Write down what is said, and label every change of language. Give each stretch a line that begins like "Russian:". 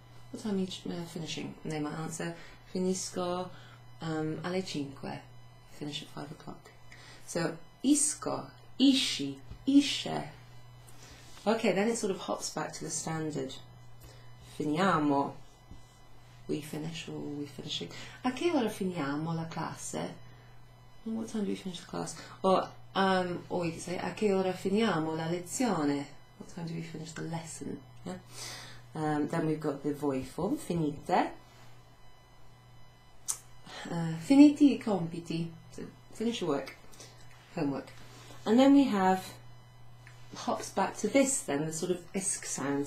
English: What time are you finishing? And they might answer
Italian: finisco alle 5,
English: finish at 5 o'clock.
Italian: So isco, isci, isce.
English: Okay, then it sort of hops back to the standard. Finiamo. We finish, or we're finishing.
Italian: A che ora finiamo la classe?
English: And what time do we finish the class? Or we could say,
Italian: a che ora finiamo la lezione?
English: What time do we finish the lesson? Yeah? Then we've got the voi form, finite.
Italian: Finiti I compiti.
English: So finish your work, homework. And then we have, hops back to this then, the sort of isk sound.